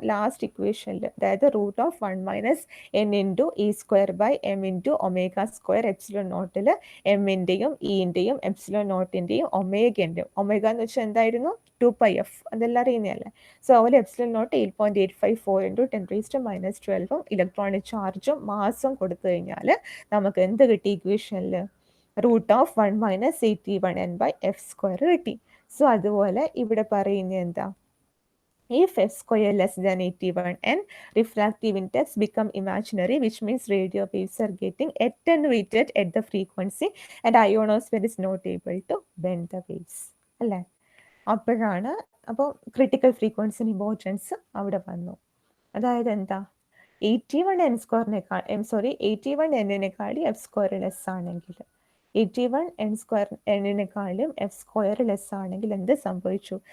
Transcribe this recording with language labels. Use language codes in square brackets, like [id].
[ml] Last ഇക്വേഷനിൽ അതായത് root of 1 minus n into e square by m into omega square epsilon നോട്ടിൽ എമ്മിൻ്റെയും ഇൻ്റെയും epsilon നോട്ടിൻ്റെയും ഒമേഗൻ്റെയും, omega എന്ന് വെച്ചാൽ എന്തായിരുന്നു? 2πf. അതെല്ലാം അറിയുന്നതല്ലേ. സോ അതുപോലെ epsilon naught 8.854 into 10 raised to minus 12 electronic ചാർജും മാസും കൊടുത്തു കഴിഞ്ഞാൽ നമുക്ക് എന്ത് കിട്ടി? ഇക്വേഷനിൽ root of 1 minus 81 n by f square കിട്ടി. സോ അതുപോലെ ഇവിടെ പറയുന്നത് എന്താ? [en] If f square less than 81 n, refractive index become imaginary, which means radio waves are getting attenuated at the frequency and ionosphere is not able to bend the waves. [ml] അല്ലേ? അപ്പോഴാണ് അപ്പോൾ critical frequency importance അവിടെ വന്നു. അതായത് എന്താ? 81 n സ്ക്വയറിനേക്കാൾ 81 n-നേക്കാൾ F square less ആണെങ്കിൽ, 81 n square n-നേക്കാളും F square less ആണെങ്കിൽ എന്ത് സംഭവിച്ചു?